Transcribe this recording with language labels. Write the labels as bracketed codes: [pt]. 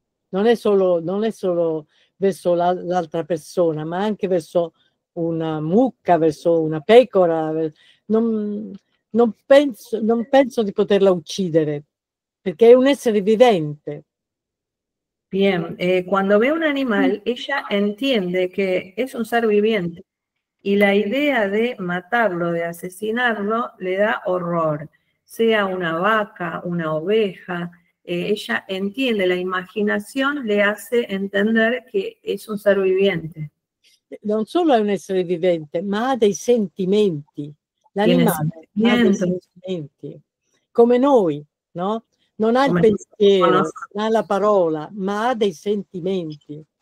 [it] Non è solo verso l'altra persona, ma anche verso una mucca, verso una pecora. Non penso di poterla uccidere, perché è un essere vivente. [es] Bien, cuando ve un animal, ella entiende que es un ser viviente y la idea de matarlo, de asesinarlo, le da horror. Sea una vaca, una oveja, ella entiende, la imaginación le hace entender que es un ser viviente. [it] Non solo è un essere vivente, ma ha dei sentimenti. L'animale ha dei sentimenti, come noi, no? Non ha il pensiero, non ha la parola, ma ha dei sentimenti.